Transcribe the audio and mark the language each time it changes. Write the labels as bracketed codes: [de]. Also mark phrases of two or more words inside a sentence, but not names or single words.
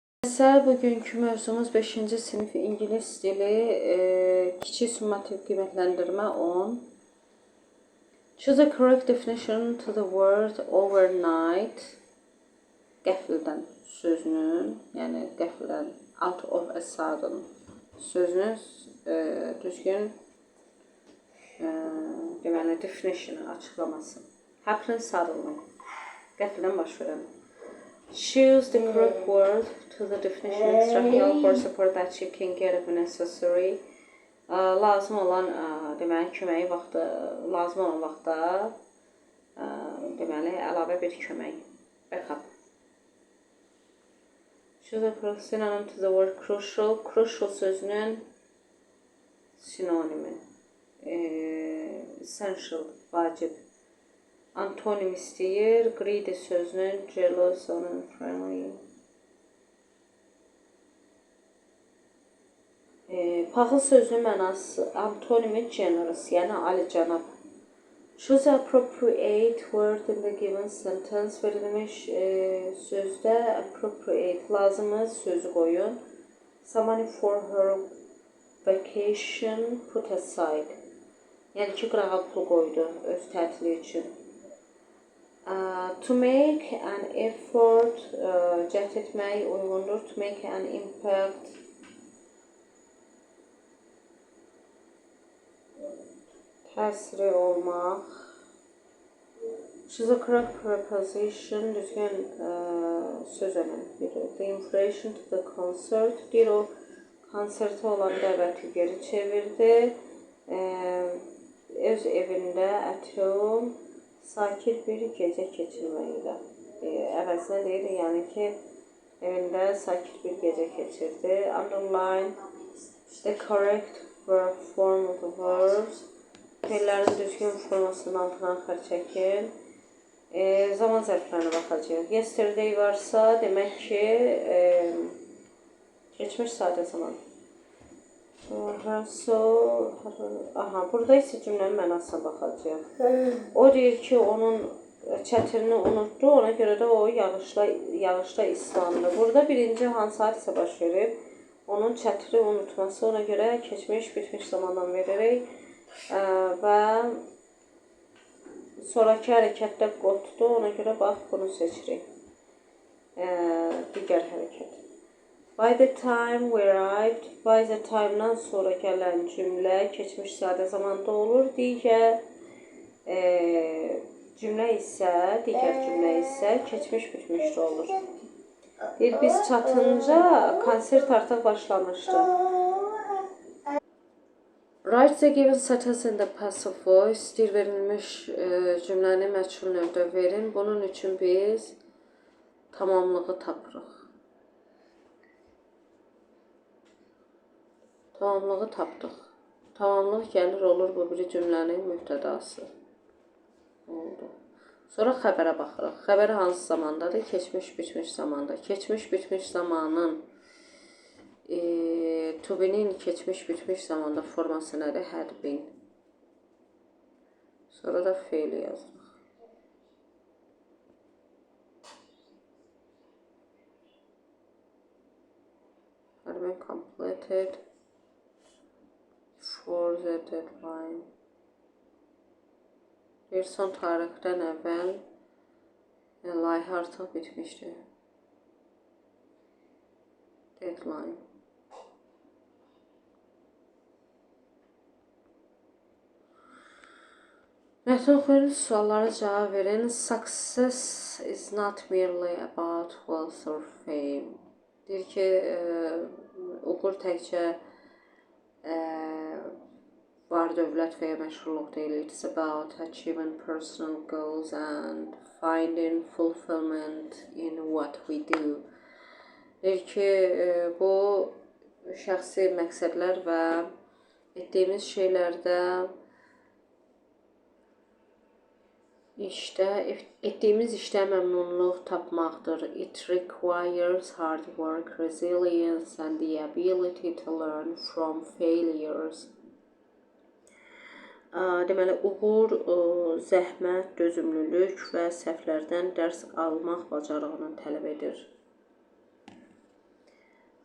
[az] Məsəl bugünkü mövzumuz 5-ci sinif ingilis dili, kiçik summativ qiymətləndirmə 10. [en] Choose a correct definition to the word overnight. [az] Qəfildən sözünün, yəni qəfildən [en] out of a sudden [az] sözünün düzgün deməli definition açıqlaması. [en] Happen suddenly. [az] Qəfildən baş verən. [en] Choose the correct word to the definition extract for support that you can get if necessary. [az] Lazım olan deməli köməyi vaxtı, lazım olan vaxtda deməli əlavə bir kömək. Backup. [en] Choose the correct synonym to the word crucial. [az] Crucial sözünün sinonimi. Essential, vacib. Antonim istəyir. Greedy sözünün [en] jealous, unfriendly. [az] Paxıl sözünün mənası antonimi generous, yəni alicənab. [en] Choose the appropriate word in the given sentence. [az] Verilmiş sözdə appropriate, lazımı sözü qoyun. [en] Some money for her vacation put aside. [az] Yəni ki, qırağa pul qoydu öz tətili üçün. [en] To make an effort, [az] cəhd etmək uyğundur. [en] To make an impact, [az] təsiri olmaq. [en] Choose a correct preposition, [az] düzgün söz önəmlidir. [en] The invitation to the concert, [az] deyir o konsertə olan dəvəti geri çevirdi. Öz evində [en] at home [az] sakit bir gecə keçirməkdə. Əvəzinə deyir, yəni ki, evində sakit bir gecə keçirdi. [en] Underline the correct form of the verbs. [az] Fe'llərin düzgün formasının altına xətt çəkin. Zaman zərflərinə baxacağıq. Yesterday varsa, demək ki, keçmiş sadə zaman. Burada isə cümlənin mənasına baxacağıq. O deyir ki, onun çətirini unutdu, ona görə də o yağışda islandı. Burada birinci hansı hadisə baş verir? Onun çətiri unutması, ona görə keçmiş, bitmiş zamandan veririk. Və sonraki hərəkətdə qotdu, ona görə bax, bunu seçirik. Digər hərəkət. [en] By the time we arrived, by the time- [az] dan sonra gələn cümlə keçmiş sadə zamanda olur. Digər cümlə isə keçmiş bitmişdə olur. Deyir, biz çatınca konsert artıq başlamışdı. [en] Write the given sentence in the passive voice. [az] Deyir, verilmiş cümləni məchul növdə verin. Bunun üçün biz tamamlığı tapırıq. Tamamlığı tapdıq. Tamamlıq gəlir olur bu biri cümlənin mübtədası. Oldu. Sonra xəbərə baxırıq. Xəbər hansı zamandadır? Keçmiş, bitmiş zamanda. Keçmiş, bitmiş zamanın [en] to be- [az] nin keçmiş, bitmiş zamanda forması nədir? [en] Had been. [az] Sonra da fe'li yazırıq. [en] Had been completed for the deadline. [az] Bir son tarixdən əvvəl layihə artıq bitmişdir. Deadline. Mətn oxuyun, suallara cavab verin. [en] Success is not merely about wealth or fame. [az] Deyir ki, uğur təkcə var dövlət və ya məşğulluq deyil. [en] It's about achieving personal goals and finding fulfillment in what we do. [az] Deyir ki, bu şəxsi məqsədlər və etdiyimiz şeylərdə etdiyimiz işdə məmnunluq tapmaqdır. [en] It requires hard work, resilience and the ability to learn from failures. [az] Deməli, uğur, zəhmət, dözümlülük və səhvlərdən dərs almaq bacarığını tələb edir.